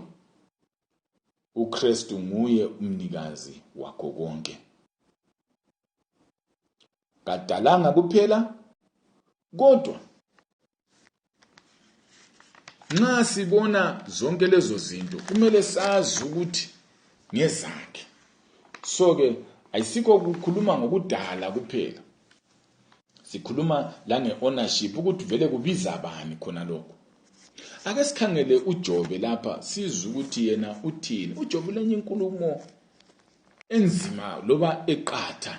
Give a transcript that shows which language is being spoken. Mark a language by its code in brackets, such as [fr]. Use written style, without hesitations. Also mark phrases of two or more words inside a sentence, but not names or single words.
[nd] uKristu nguye umnikazi wakho konke. Kadalanga kuphela, kodwa nxa sibona zonke lezo zinto kumele sazi ukuthi ngezakhe. So ke ayisikho ukukhuluma ngokudala kuphela, sikhuluma la ngeownership ukuthi vele kubiza abani khona lokho. Ake sikhangele uJobe lapha sizwe ukuthi yena uthini. uJobe lenye inkulumo enzima loba eqatha.